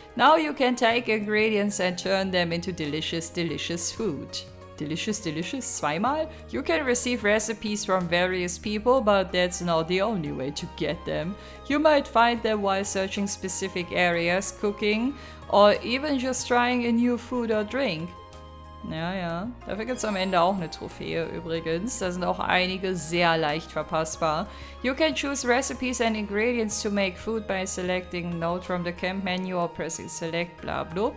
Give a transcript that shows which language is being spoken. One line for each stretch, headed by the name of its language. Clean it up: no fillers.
English: Now you can take ingredients and turn them into delicious, delicious food. Delicious, delicious, zweimal? You can receive recipes from various people, but that's not the only way to get them. You might find them while searching specific areas, cooking, or even just trying a new food or drink.
German: Ja. Dafür gibt es am Ende auch eine Trophäe übrigens. Da sind auch einige sehr leicht verpassbar.
English: You can choose recipes and ingredients to make food by selecting Note from the Camp Menu or pressing Select, bla bla.